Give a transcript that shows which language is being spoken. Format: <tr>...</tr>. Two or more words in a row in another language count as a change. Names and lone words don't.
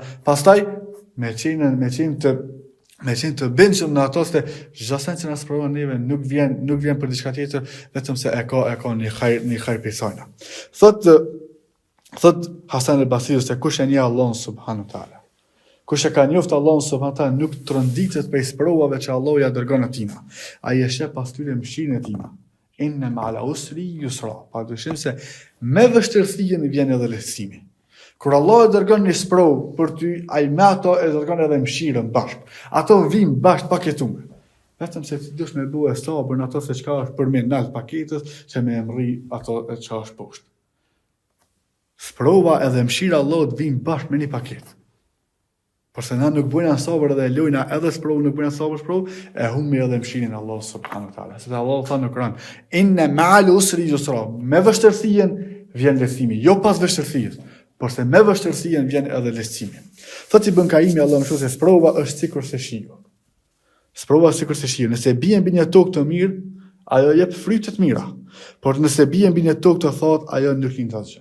<sq>Pastaj me qenë të bindshëm në ato se çdo sen që na sprovon neve nuk vjen për diçka tjetër, vetëm se e ka një hajër për sajna. Thot Hasan al-Basri se kush e njeh Allahun</sq> <ar>سبحانه وتعالى,</ar> <sq>kush e ka njoftë Allahun</sq> <ar>سبحانه وتعالى</ar> <sq>nuk tronditet prej sprovave që Allahu ja dërgon atina. Ai e sheh pas tyre mëshirën e tina.</sq> <ar>إن مع العسر يسرا.</ar> <sq>Padyshim se me vështirësinë vjen edhe lehtësimi. Kur Allah e dërgon një sprovë për ty, ai me ato e dërgon edhe mëshirën bashkë. Ato vijnë bashkë paketuar. Vetëm se ti dush me bue sabër në ato se çka është për me nalt paketës që me emri ato që është poshtë. Sprova edhe mëshira Allahut vijnë bashkë me një paketë. Përse na nuk bëjna sabër edhe lojna edhe sprovë, nuk bëjna sabër sprovë, e humbi edhe mëshirën e Allahut</sq> <ar>سبحانه وتعالى.</ar> <sq>Se Allahu tha në Kur'an,</sq> <ar>إن مع العسر يسرا.</ar> <sq>Me vështirësinë vjen lehtësimi, jo pas vështirësisë, por se me vështirësinë vjen edhe lehtësimi. Thotë Ibn Kaimi Allahu më se sprova është sikur se shiu. Sprova është sikur se shiu. Nëse bie mbi një tokë të mirë, ajo jep fryte të mira. Por nëse bie mbi një tokë të thatë, ajo nuk lind asgjë.</sq>